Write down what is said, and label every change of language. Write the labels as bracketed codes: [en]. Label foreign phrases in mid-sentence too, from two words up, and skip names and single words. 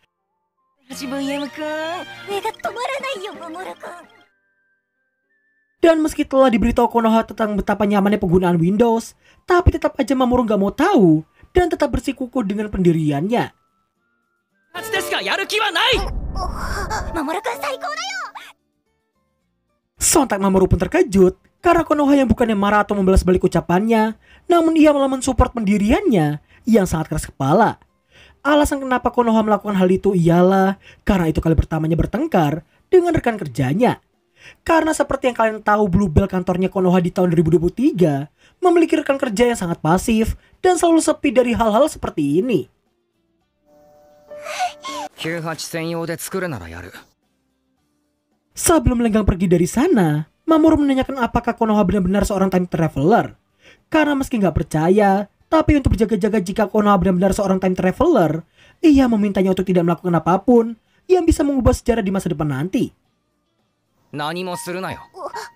[id] Dan meski telah diberitahu Konoha tentang betapa nyamannya penggunaan Windows, tapi tetap aja Mamoru gak mau tahu dan tetap bersikukuh dengan pendiriannya. [ja] やる気はない。 Mamoru-kun 最高だよ! [id] Sontak Mamoru pun terkejut karena Konoha yang bukannya marah atau membalas balik ucapannya, namun ia malah mensupport pendiriannya yang sangat keras kepala. Alasan kenapa Konoha melakukan hal itu ialah karena itu kali pertamanya bertengkar dengan rekan kerjanya. Karena seperti yang kalian tahu, Bluebell kantornya Konoha di tahun 2023 memiliki rekan kerja yang sangat pasif dan selalu sepi dari hal-hal seperti ini. [ja] 98 専用で作るならやる。 [id] Sebelum Lenggang pergi dari sana, Mamoru menanyakan apakah Konoha benar-benar seorang [en] time traveler. [id] Karena meski nggak percaya, tapi untuk berjaga-jaga jika Konoha benar-benar seorang [en] time traveler, [id] ia memintanya untuk tidak melakukan apapun yang bisa mengubah sejarah di masa depan nanti. [ja] 何もするなよ。